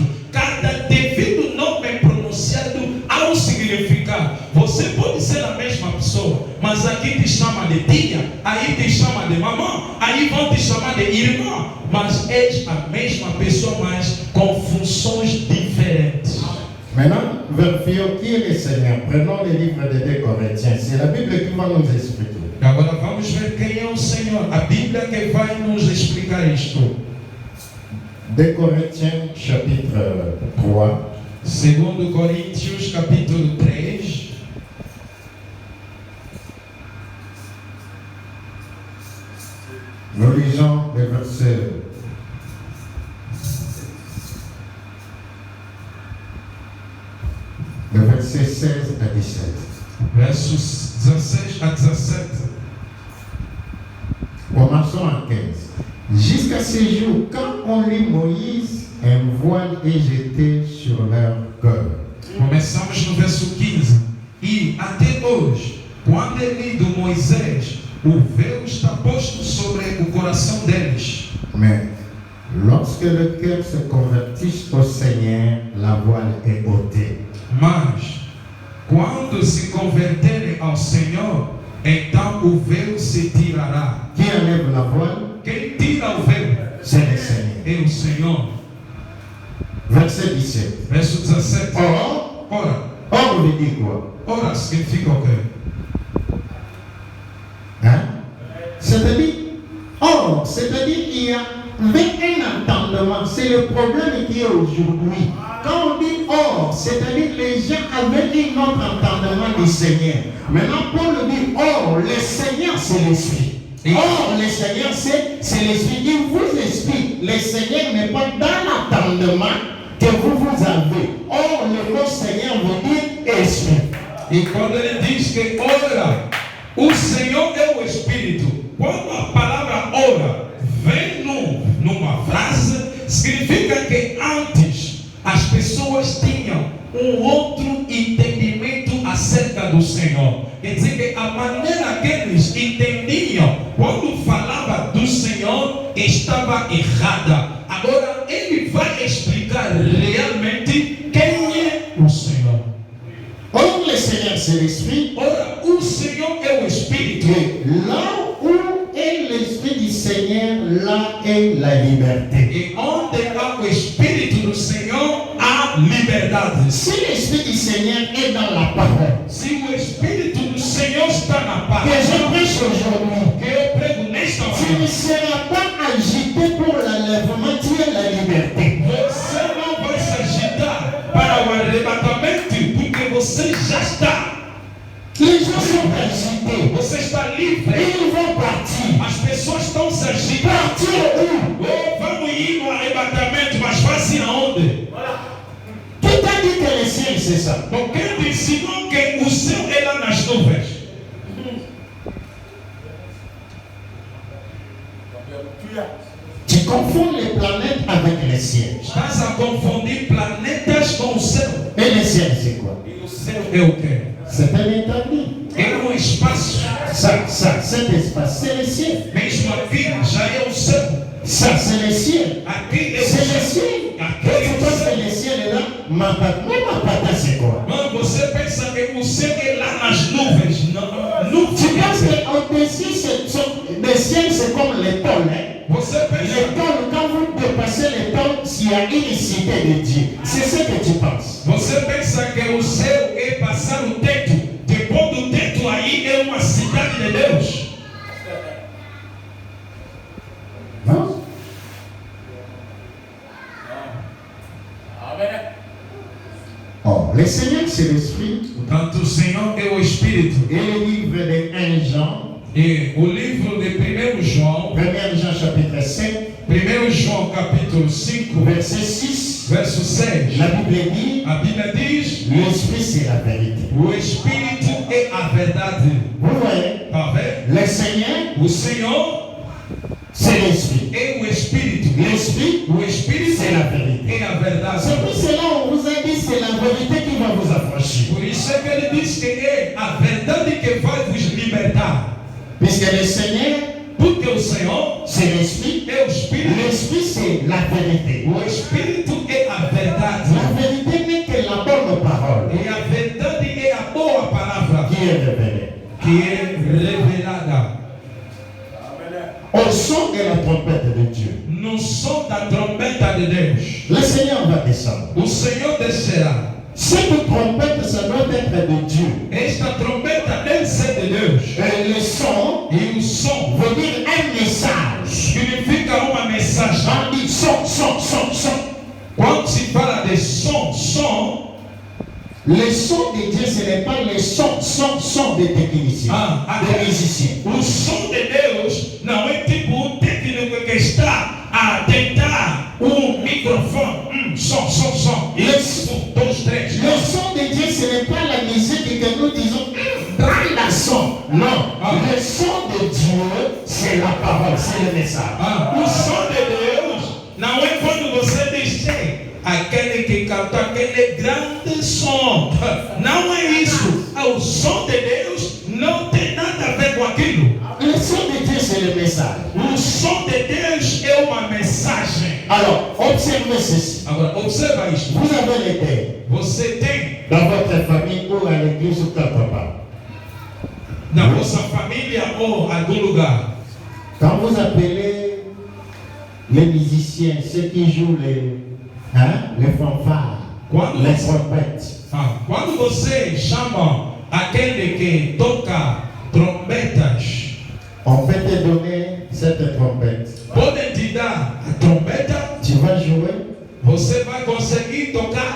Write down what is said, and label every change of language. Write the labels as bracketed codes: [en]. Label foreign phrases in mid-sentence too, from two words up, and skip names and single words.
[pt] Cada devido nome pronunciado há um significado. Você pode ser a mesma pessoa, mas aqui te chama de tia, aí te chama de mamãe, aí vão te chamar de irmã, mas és a mesma pessoa, mas com funções diferentes. [fr] Maintenant, vérifions qui est le Seigneur. Prenons le livre de 2 Corinthiens. C'est la Bible qui va nous expliquer. [pt] Agora vamos ver quem é o Senhor. A Bíblia que vai nos explicar isto. [fr] 2 Corinthiens chapitre 3. [pt] 2 Coríntios capítulo 3. [fr] Nous lisons les versets 16 à 17. [pt] Versos 16 a 17. [fr] Commençons à 15. Jusqu'à ce jour, quand on lit Moïse, un voile est jeté sur leur cœur. [pt] Começamos no verso 15. E até hoje, quando é lido Moisés, o véu está posto sobre o coração deles. [fr] Mais lorsque le cœur se convertit au Seigneur, la voile est ôtée. [pt] Mas, quando se converterem ao Senhor, então o véu se tirará. [fr] Qui enlève la voile? [pt] Quem tira o véu [fr] C'est le Seigneur. [pt] é o Senhor. [fr] Verset 17. [pt] Verso 17. [fr] Or [pt] Ora, [fr] veut dire quoi? [pt] ora significa o quê? [fr] Hein? C'est-à-dire qu'il y a un entendement. C'est le problème qui est aujourd'hui. Quand on dit or, c'est-à-dire les gens avaient un autre entendement du Seigneur. Maintenant, Paul dit or, le Seigneur c'est l'Esprit. Or, le Seigneur c'est l'Esprit. Il vous explique, le Seigneur n'est pas dans seulement que vous avez. Or, le mot Seigneur veut dire esprit. [pt] E quando ele diz que ora, o Senhor é o Espírito. Quando a palavra ora vem numa frase, significa que antes as pessoas tinham outro entendimento acerca do Senhor. Quer dizer que a maneira que eles entendiam quando falava do Senhor estava errada. Agora ele vai explicar realmente quem é o Senhor. [fr] Or, le Seigneur, c'est l'esprit. [pt] Ora, o Senhor é o Espírito. [fr] Et là où est l'esprit du Seigneur, là est la liberté. [pt] E onde há o Espírito do Senhor, há liberdade. [fr] Si l'esprit du Seigneur est dans la parole, [pt] Se o Espírito do Senhor está na [fr] que [pt] palavra [fr] je prêche aujourd'hui, [pt] que eu prego nesta [fr] tu ne [pt] manhã, [fr] seras pas agité pour l'enlèvement, tu es la liberté. [pt] você não vai se agitar para o arrebatamento, porque você já está. [fr] Les gens sont agités. [pt] Você está livre. [fr] Ils vont partir. [pt] As pessoas estão se agitando. [fr] Partir où? [pt] Oh, vamos ir no arrebatamento, mas vai assim aonde? [fr] Qui t'a dit que le ciel c'est ça? [pt] Então quem te ensinou que o céu é lá nas nuvens? [fr] Tu confonds les planètes avec le ciel. [pt] Estás a confundir planetas com o céu. [fr] Et le ciel c'est quoi? [pt] E o céu é o quê? [fr] C'est un établi. [pt] É espaço. [fr] Cet espace, c'est le ciel. [pt] Mesmo aqui já é o céu. [fr] Ça, c'est le ciel. [pt] Aqui é o [fr] C'est le [pt] céu. [fr] ciel. [pt] Aqui [fr] Quand [pt] é [fr] tu [pt] o [fr] penses [pt] céu. [fr] que le ciel est là, ma pata c'est quoi? [pt] Mano, você pensa que o céu é lá nas nuvens. Não, não [fr] Tu penses que le ciel c'est comme les tôles. Hein? [pt] Você [fr] Les [pt] pensa, [fr] tôles, quand vous dépassez les tôles, s'il y a une cité de Dieu. C'est ce que tu penses. [pt] você pensa que o céu é passar o teto. Depois do teto aí é uma cidade de Deus. [fr] Non? Oh, le Seigneur c'est l'Esprit. [pt] Portanto, o Senhor é o Espírito. [fr] Et le livre de 1 Jean, [pt] E o livro de 1 João, [fr] 1 Jean chapitre 5, [pt] 1 João capítulo 5, [fr] verset 6, [pt] verso 6. [fr] la Bible dit, [pt] A Bíblia diz: [fr] l'Esprit c'est la vérité. [pt] o Espírito é a verdade. [fr] Vous voyez, [pt] Tá vendo? [fr] le Seigneur [pt] O Senhor [fr] c'est l'Esprit. [pt] é o Espírito. [fr] L'Esprit [pt] O Espírito [fr] c'est la vérité. [pt] é a verdade. [fr] C'est pour cela on vous a dit c'est la vérité qui va vous affranchir. [pt] Por isso é que ele diz que é a verdade que vai vos libertar. [fr] Puisque le Seigneur [pt] Porque o Senhor [fr] c'est l'Esprit, [pt] é o Espírito. [fr] l'Esprit c'est la vérité. [pt] O Espírito é a verdade. [fr] La vérité n'est que la bonne parole [pt] E a verdade é a boa palavra [fr] qui est révélée. [pt] que é revelada [fr] Au son de la trompette de Dieu, [pt] no som da trombeta de Deus. [fr] le Seigneur va descendre. [pt] O Senhor descerá. [fr] Cette trompette, ça doit être de Dieu. [pt] Esta trombeta deve ser de Deus. [fr] Et le son [pt] E o som [fr] veut dire un message. [pt] significa uma mensagem. [fr] On dit son, son, son, son. [pt] Quando se fala de som, [fr] Le son de Dieu, ce n'est pas le son des techniciens, des musiciens. [pt] o som de Deus não é tipo um técnico que está a tentar um microfone. Som. Isso, 1, 2, 3. [fr] Le son de Dieu, ce n'est pas la musique que nous disons, prends la son. Non, le son de Dieu, c'est la parole, c'est le message. [pt] O som de Deus não é quando você diz aquele que canta aquele grande som. Não é isso. O som de Deus não tem nada a ver com aquilo. [fr] Le son de Dieu, c'est le message. [pt] O som de Deus é uma mensagem. [fr] Alors, observez ceci. [pt] Agora, observa isto. [fr] Vous avez les terres [pt] Você tem [fr] dans votre famille ou à l'église ou quelque part. [pt] na vossa família ou algum lugar. [fr] Quand vous appelez les musiciens, ceux qui jouent les fanfares, [pt] Quando [fr] les [pt] você, [fr] trompettes, [pt] quando você chama aquele que toca trombetas, [fr] on peut te donner cette trompette. [pt] podem te dar a trombeta, [fr] Tu vas jouer, [pt] você vai conseguir tocar,